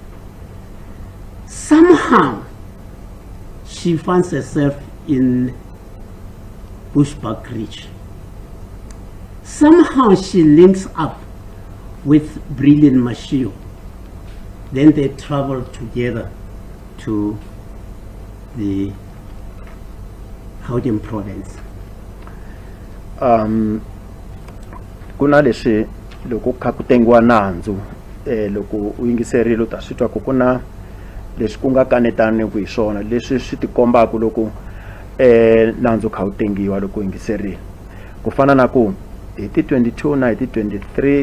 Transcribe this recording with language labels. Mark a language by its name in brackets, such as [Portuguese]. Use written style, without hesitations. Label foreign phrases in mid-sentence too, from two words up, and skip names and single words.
[English] Somehow, she finds herself in Bushbuck Ridge. Somehow she links up with Brilliant Mashio. Then they travel together to the Gauteng province. [Tsonga] Kuna leswi loko kha ku tengiwa nandzu loko u yingiserile u ta swi twa ku ku na leswi ku nga kanetani ku hi swona leswi swi tikombaka loko nandzu kha u tengiwa loko u yingiserile ku fana na ku hi ti 22 na hi ti 23